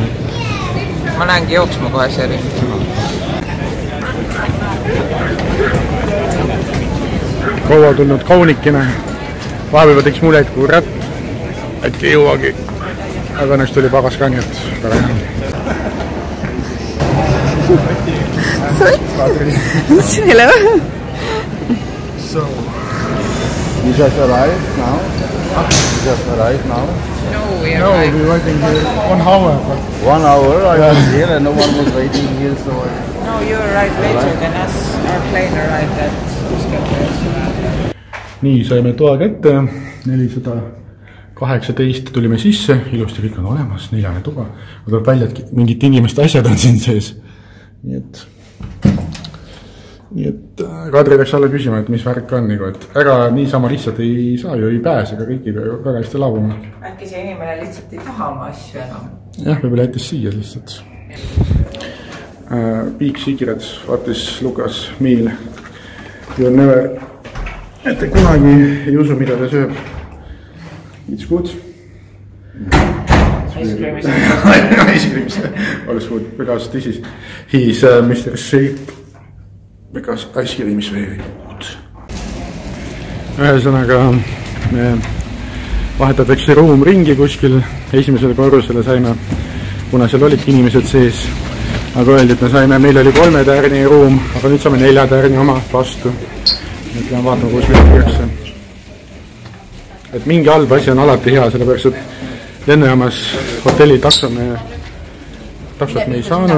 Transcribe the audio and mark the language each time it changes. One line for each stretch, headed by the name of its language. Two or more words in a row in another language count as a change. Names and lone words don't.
Estonian: Ma lähengi jooksma kohe see ring. Kaua tulnud kaunikene. Vahepeal teiks mulle, et kurat, äkki ei jõuagi. Aga õnneks tuli pagas ka, nii et väga hea.
English: Hello. So, you just arrived now? You just arrived now? No, we're waiting here 1 hour. 1 hour I was here and no one was waiting here, so No, you arrived later than us. Our plane arrived at
Estonian: Nii, saime toa kätte, 418 tulime sisse, ilusti kõik on olemas, 4. tuba. Ma tuleb välja, et mingid inimeste asjad on siin sees. Nii et Kadri läks alla küsima, et mis värk on, et ära niisama lihtsalt ei saa ju, ei pääse, aga kõik ei pea väga hästi laabuma. Äkki see inimene lihtsalt ei taha oma asju enam? Jah, võib-olla jättis siia lihtsalt.
English: Big secret, what is Lukas meal? You never,
Estonian: et kunagi ei usu, mida ta sööb.
English: It's good. Ice cream is All good, because this is, he is Mr. Shape, because ice cream is very good.
Estonian: Ühesõnaga, me vahetatakse ruum ringi kuskil, esimesele korrusele saime, kuna seal olidki inimesed sees, aga öeldi, et me saime, meil oli 3 tärni ruum, aga nüüd saame 4 tärni oma vastu. Et peame vaatama, kus meil kirjaks. Et mingi halb asi on alati hea, sellepärast, et lennujaamas hotelli taksot me ei saanud.